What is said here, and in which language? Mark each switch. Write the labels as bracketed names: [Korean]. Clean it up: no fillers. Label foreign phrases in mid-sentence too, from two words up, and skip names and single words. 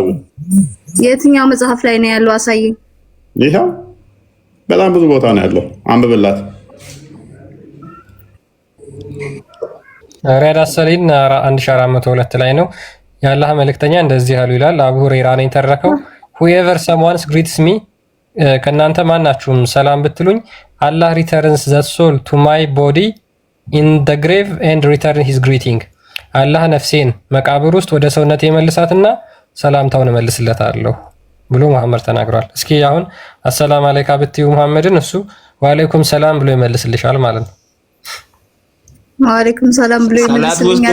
[Amharic] የትኛው መጽሐፍ ላይ ነው ያለው? አሳየኝ። ይሄው በጣም ብዙ ቦታ ነው ያለው። አንብብላት። ሪያድ አሰሊን 1402 ላይ ነው። የአላህ መልእክተኛ እንደዚህ ያሉ ይላል። አቡ ሁረይራ ነው የተረከው። whoever [English] someone greets me [Amharic] ከእናንተ ማናችሁም ሰላም ብትሉኝ አላህ [English] returns the soul to my body in the grave and return his greeting [Amharic] አላህ ነፍሴን መቃብር ውስጥ ወደ ሰውነት የመልሳትና ሰላምታውን እመልስለታለሁ ብሎ መሐመድ ተናግሯል። እስኪ አሁን [Arabic] السلام عليك [Amharic] ብትዩ መሐመድን እሱ [Arabic] وعليكم السلام [Amharic] ብሎ ይመልስልሻል ማለት ነው። [Arabic] وعليكم السلام [Amharic] ብሎ ይመልስልኛል።